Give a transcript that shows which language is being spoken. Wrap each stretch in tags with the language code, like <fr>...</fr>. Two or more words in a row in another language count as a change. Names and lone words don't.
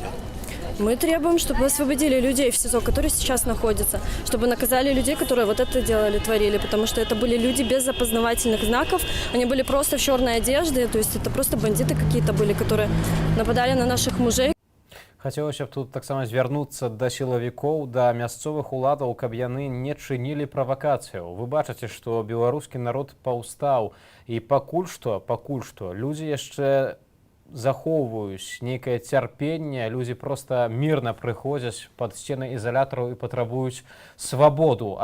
<ru>Мы требуем, чтобы освободили людей в СИЗО, которые сейчас находятся, чтобы наказали людей, которые вот это делали, творили, потому что это были люди без опознавательных знаков, они были просто в черной одежде, то есть это просто бандиты какие-то были, которые нападали на наших мужей.</ru> <be>Хацелася б тут таксама звярнуцца да сілавікоў, да мясцовых уладаў, каб яны не чынілі правакацыяў. Вы бачыце, што беларускі народ паўстаў, і пакуль што людзі яшчэ захоўваюць нейкае цярпенне, людзі проста мірна прыходзяць пад сцены ізалятараў і патрабуюць свабоду.</be>